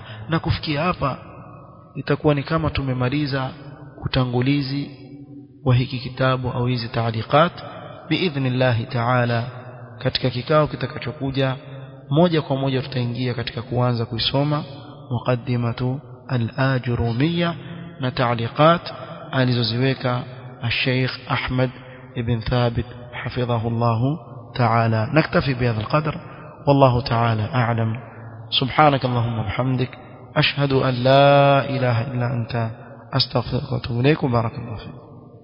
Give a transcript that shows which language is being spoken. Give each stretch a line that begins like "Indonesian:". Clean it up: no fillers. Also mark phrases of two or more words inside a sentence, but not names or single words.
Swahili: Na kufikia hapa itakuwa ni kama tumemaliza utangulizi wa hiki kitabu au hizi taaliqat
Arabic: بإذن الله تعالى.
Swahili: Katika kikao kitakachokuja moja kwa moja tutaingia katika kuanza kuisoma muqaddimatu al-Ajurumiyya na taaliqat alizoziweka
Arabic: الشيخ أحمد بن ثابت حفظه الله تعالى. نكتفي بهذا القدر والله تعالى أعلم. سبحانك اللهم وبحمدك أشهد أن لا إله إلا أنت أستغفرك وأتوب إليك. بارك الله فيك.